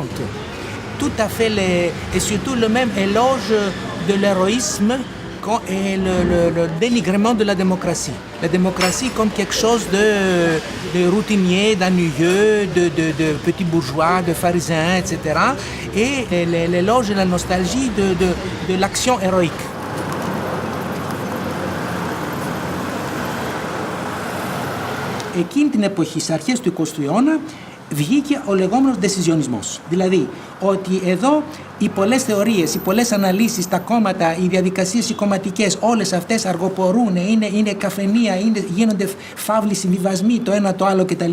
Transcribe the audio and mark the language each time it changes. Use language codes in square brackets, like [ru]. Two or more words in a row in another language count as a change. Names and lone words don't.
[fr] Tout à fait, et surtout le même éloge de l'héroïsme et le dénigrement de la démocratie. La démocratie comme quelque chose de routinier, d'ennuyeux, de petits bourgeois, de pharisiens, etc. Et l'éloge et la nostalgie de l'action héroïque. [el] Εκείνη την εποχή, στις αρχές του 20ου αιώνα, βγήκε ο λεγόμενος decisionismός. Δηλαδή, ότι εδώ οι πολλές θεωρίες, οι πολλές αναλύσεις, τα κόμματα, οι διαδικασίες οι κομματικές, όλες αυτές αργοπορούν, είναι καφενεία, γίνονται φαύλοι συμβιβασμοί, το ένα το άλλο κτλ.